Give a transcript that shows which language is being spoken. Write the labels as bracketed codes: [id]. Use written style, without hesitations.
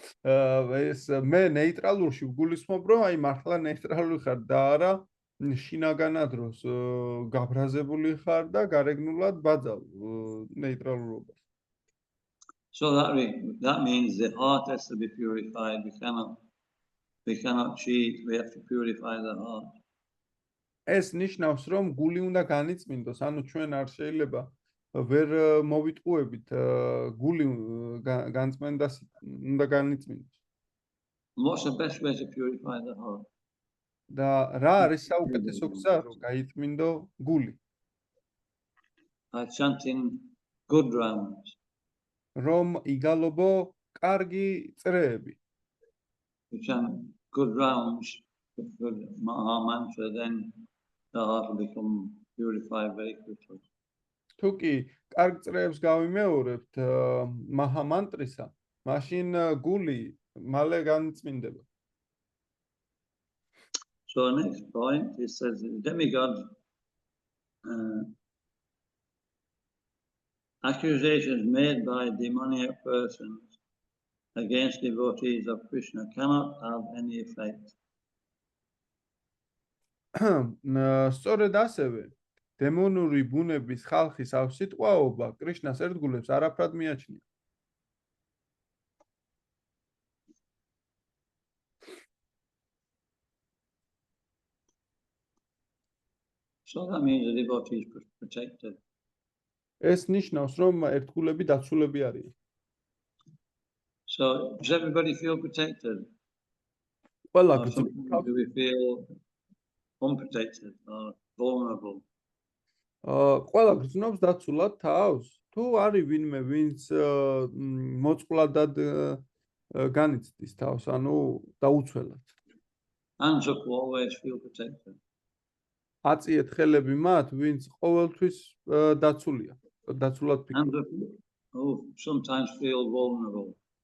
[ka] ეს მე ნეიტრალურში ვგულისხმობ, რომ აი მართლა ნეიტრალური ხარ და არა შინაგანად დროს გაბრაზებული ხარ და გარეგნულად ბაძავ ნეიტრალურობას. [en] So that means the heart has to be purified. We cannot cheat. We have to purify the heart. [ka] ეს ნიშნავს, რომ გული უნდა განიწმინდოს, ანუ ჩვენ არ შეიძლება ვერ მოვიტყუებით გული განწმენდას უნდა განიწმინდოს. [en] What's the best way to purify the heart? [ka] და რა არის საუკეთესო გზა, რომ გაიწმინდო გული? [en] By chanting good rounds. [ka] რომ იგალობო კარგი წრეები. [en] We chant good rounds, good Maha mantra, then the heart will become purified very quickly. [ka] თუ კი კარგ წრეებს გავიმეორებთ მაჰა მანტრისა, მაშინ გული მალე განწმინდება. [en] So the next point, it says demigod accusations made by demoniac persons against devotees of Krishna cannot have any effect. [ka] სწორედ ასევე დემონური ბუნების ხალხის ავსიტყვაობა კრიშნას ერთგულებს არაფრად მიაჩნია. [en] So that means the devotee is protected. [ka] ეს ნიშნავს, რომ ერთგულები დაცულები არიან. [en] So does everybody feel protected? [ka] ყველა [en] Or do we feel unprotected or vulnerable? [ka] ყველა გრძნობს დაცულად თავს. თუ არის ვინმე, ვინც მოწყვლადად განიცდის თავს, ანუ დაუცველად. [en] Hands up who always feel protected. [ka] აწიეთ ხელები მათ, ვინც ყოველთვის დაცულია, დაცულად [en] Hands [ka] ფიქრობენ. [en] up who sometimes feel vulnerable.